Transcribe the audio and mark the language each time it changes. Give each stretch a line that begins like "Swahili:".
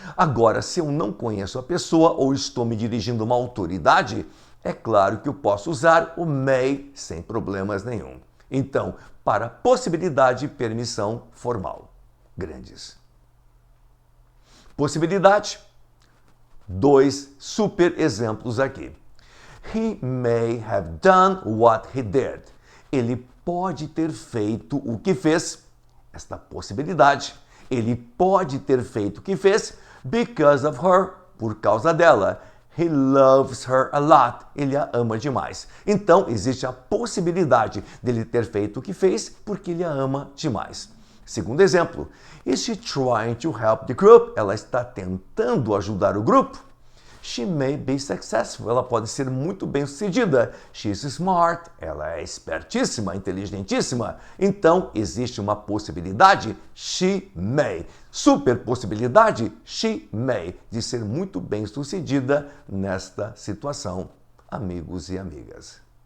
Portuguese: Agora, se eu não conheço a pessoa ou estou me dirigindo a uma autoridade, é claro que eu posso usar o may sem problemas nenhum. Então, para possibilidade e permissão formal. Grandes. Possibilidade. Dois super exemplos aqui.
English: He may have done what he did.
Portuguese: Ele pode ter feito o que fez. Esta possibilidade. Ele pode ter feito o que fez
English: because of her,
Portuguese: por causa dela.
English: He loves her a lot.
Portuguese: Ele a ama demais. Então, existe a possibilidade dele ter feito o que fez porque ele a ama demais. Segundo exemplo,
English: is she trying to help the group?
Portuguese: Ela está tentando ajudar o grupo.
English: She may be successful.
Portuguese: Ela pode ser muito bem sucedida.
English: She's smart.
Portuguese: Ela é espertíssima, inteligentíssima. Então, existe uma possibilidade, she may. Super possibilidade, she may, de ser muito bem sucedida nesta situação, amigos e amigas.